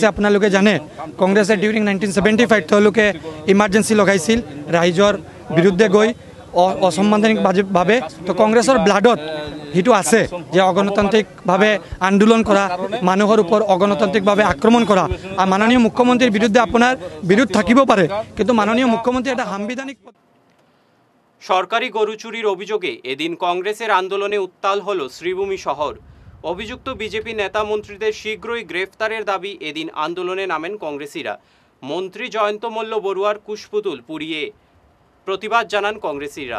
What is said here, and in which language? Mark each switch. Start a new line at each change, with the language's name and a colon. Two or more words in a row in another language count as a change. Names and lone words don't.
Assamese: আপোনালোকে জানে কংগ্ৰেছে ডিউৰিং 1975 তেওঁলোকে ইমাৰ্জেঞ্চি লগাইছিল ৰাইজৰ বিৰুদ্ধে গৈ অসাংবিধানিকভাৱে। তো কংগ্ৰেছৰ ব্লাডত সেইটো আছে যে অগণতান্ত্ৰিকভাৱে আন্দোলন কৰা, মানুহৰ ওপৰত অগণতান্ত্ৰিকভাৱে আক্ৰমণ কৰা। আৰু মাননীয় মুখ্যমন্ত্ৰীৰ বিৰুদ্ধে আপোনাৰ বিৰোধ থাকিব পাৰে, কিন্তু মাননীয় মুখ্যমন্ত্ৰী এটা সাংবিধানিক।
Bangla: সরকারি গরু চুরির অভিযোগে এদিন কংগ্রেসের আন্দোলনে উত্তাল হল শ্রীভূমি শহর। অভিযুক্ত বিজেপি নেতা মন্ত্রীদের শীঘ্রই গ্রেফতারের দাবি এদিন আন্দোলনে নামেন কংগ্রেসীরা। মন্ত্রী জয়ন্ত মল্ল বড়ুয়ার কুশপুতুল পুড়িয়ে প্রতিবাদ জানান কংগ্রেসীরা।